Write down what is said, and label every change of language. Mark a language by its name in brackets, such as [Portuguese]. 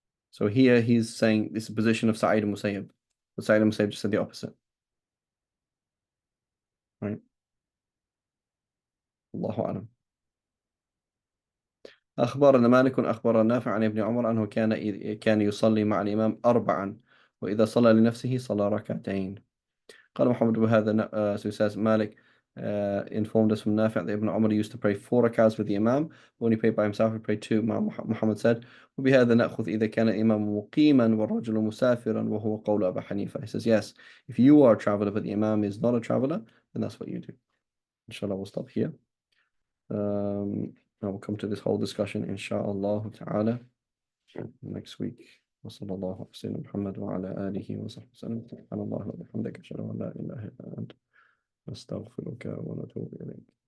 [English] So here he's saying this is the position of Sa'id al-Musayyib. But Sa'id al-Musayyib just said the opposite, right? Allahu a'lam. [Arabic] أخبرنا مالك أخبر نافع عن ابن عمر أنه كان يصلي مع الإمام أربعا وإذا صلى لنفسه صلى ركعتين. قال محمد بهذا [English] so he says Malik informed us from Nafi' that Ibn Umar used to pray 4 rak'ahs with the Imam. When he prayed by himself, he prayed 2. Muhammad said, [Arabic] وبهذا نأخذ إذا كان الإمام مقيما والرجل مسافرا وهو قول أبا حنيفة. [English] He says, yes, if you are a traveler but the Imam is not a traveler, then that's what you do. Inshallah, we'll stop here. Now we'll come to this whole discussion, inshallah ta'ala, next week. [Arabic] وصلى الله على سيدنا محمد وعلى آله وصحبه وسلم. سبحان الله وبحمدك أشهد أن لا إله إلا أنت نستغفرك ونتوب إليك.